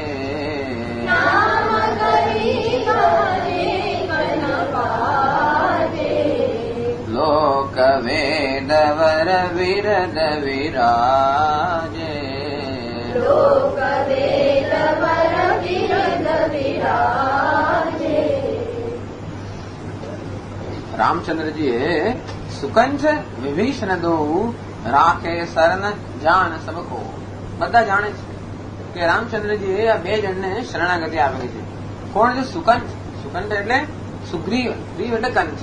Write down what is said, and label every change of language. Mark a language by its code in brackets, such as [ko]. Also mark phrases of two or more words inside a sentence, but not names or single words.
[hi] नाम गरीब अनेक नवाजे, लोक वेदवर विरद विराजे, लोक वेदवर विरद विराजे. રામચંદ્રજીએ सुकंठ विभीषण दो राखे शरण जान सबको. [gu] બધા જાણે છે કે રામચંદ્રજીએ આ બે જણને શરણાગતિ આપેલી છે. કોણ છે? સુકંઠ. સુકંઠ એટલે સુગ્રીવ. ગ્રીવ એટલે કંઠ.